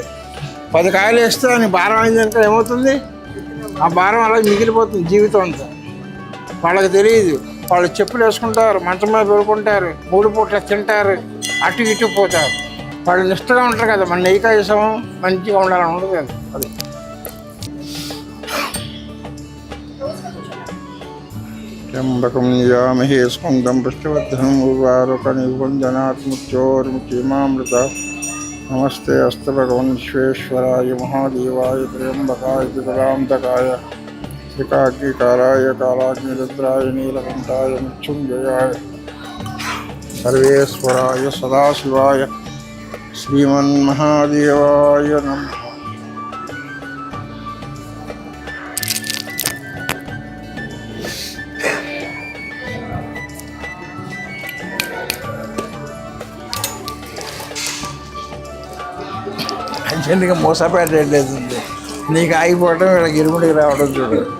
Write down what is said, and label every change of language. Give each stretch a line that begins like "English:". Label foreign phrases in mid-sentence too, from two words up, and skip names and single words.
Telugu: 10 కాయలు వేస్తే అని భారం అయిందంటే ఏమవుతుంది? ఆ భారం అలా మిగిలిపోతుంది జీవితం అంతా. వాళ్ళకి తెలియదు. వాళ్ళు చెప్పులు వేసుకుంటారు, మంచం మీద పడుకుంటారు, 3 పూట్ల తింటారు, అటు ఇటు పోతారు. వాళ్ళు నిష్టగా ఉంటారు కదా, మన నెయ్యి కాయసం మంచిగా ఉండాలని ఉండదు కదా.
Sanskrit: అది त्र्यंबकं यामहे स्कंदं पुष्टिवर्धनं उर्वारुकनिकुञ्जनात्मुच्चोर्मुचिमामृता नमस्ते अस्तु भगवन् विश्वेश्वराय महादेवाय त्र्यंबकाय त्रिकरान्तकाय त्रिकाग्निकाराय कालाग्निरुद्राय नीलकण्ठाय मृत्युञ्जयाय सर्वेश्वराय सदाशिवाय श्रीमन्महादेवाय नमः.
Telugu: అంచెందుకు మోసపేట వెళ్ళేది నీకు ఆగిపోవడం, వీళ్ళకి ఇరుముడికి రావడం చూడు.